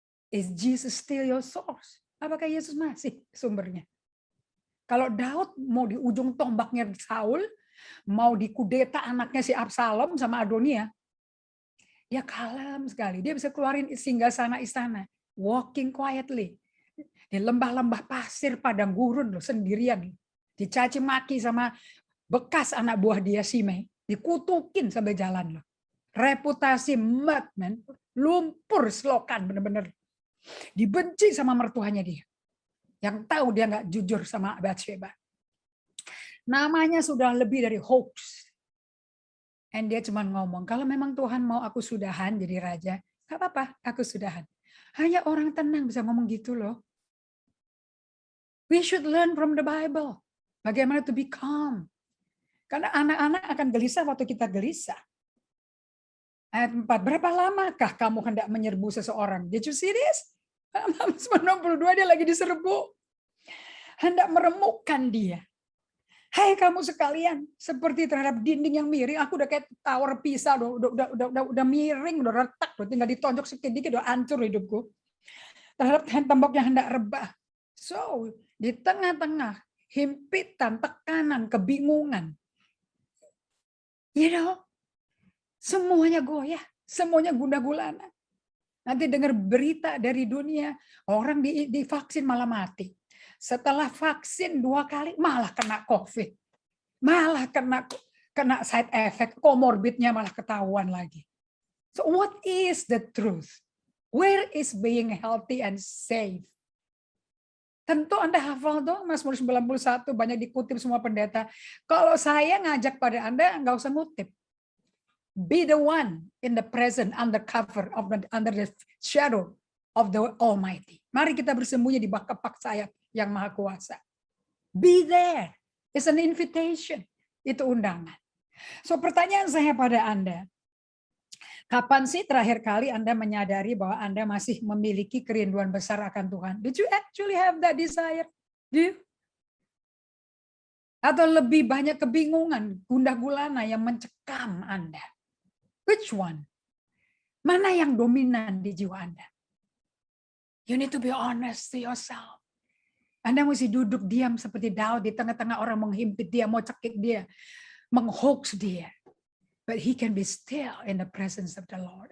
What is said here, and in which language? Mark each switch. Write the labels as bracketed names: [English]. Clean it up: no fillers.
[English] Is Jesus still your source? [Indonesian] Apakah Yesus masih sumbernya? Kalau Daud mau di ujung tombaknya Saul, mau dikudeta anaknya si Absalom sama Adonia, dia kalem sekali. Dia bisa keluarin singgasana istana. [English] Walking quietly. [Indonesian] Di lembah-lembah pasir padang gurun loh, sendirian. Dicaci maki sama bekas anak buah dia Simei. Dikutukin sampai jalan loh. Reputasi [English] mud, man. [Indonesian] Lumpur selokan bener-bener. Dibenci sama mertuanya dia. Yang tahu dia nggak jujur sama Batsheba. Namanya sudah lebih dari hoax. And dia cuma ngomong, kalau memang Tuhan mau aku sudahan jadi raja, nggak apa-apa, aku sudahan. Hanya orang tenang bisa ngomong gitu loh. [English] We should learn from the Bible. [Indonesian] Bagaimana [English] to be calm. [Indonesian] Karena anak-anak akan gelisah waktu kita gelisah. Ayat 4, berapa lamakah kamu hendak menyerbu seseorang? [English] Did you see this? [Indonesian] Mazmur 92 dia lagi diserbu. Hendak meremukkan dia. Hai kamu sekalian, seperti terhadap dinding yang miring, aku udah kayak tower Pisa, udah miring, udah retak, tinggal ditonjok sedikit, udah hancur hidupku. Terhadap tembok yang hendak rebah. So, di tengah-tengah himpitan, tekanan, kebingungan. You know, semuanya goyah, semuanya gundah gulana. Nanti dengar berita dari dunia, orang divaksin malah mati. Setelah vaksin 2 kali malah kena COVID. Malah kena side effect, komorbidnya malah ketahuan lagi. [English] So what is the truth? Where is being healthy and safe? [Indonesian] Tentu Anda hafal dong, Mazmur 91 banyak dikutip semua pendeta. Kalau saya ngajak pada Anda, nggak usah ngutip. [English] Be the one in the present under cover of under the shadow of the Almighty. [Indonesian] Mari kita bersembunyi di bawah kepak sayap yang maha kuasa. [English] Be there. It's an invitation. [Indonesian] Itu undangan. So pertanyaan saya pada Anda, kapan sih terakhir kali Anda menyadari bahwa Anda masih memiliki kerinduan besar akan Tuhan? [English] Did you actually have that desire? Do you? [Indonesian] Atau lebih banyak kebingungan, gundah gulana yang mencekam Anda? [English] Which one? [Indonesian] Mana yang dominan di jiwa Anda? [English] You need to be honest to yourself. [Indonesian] Anda mesti duduk diam seperti Daud di tengah-tengah orang menghimpit dia, mau cekik dia, menghoax dia. [English] But he can be still in the presence of the Lord.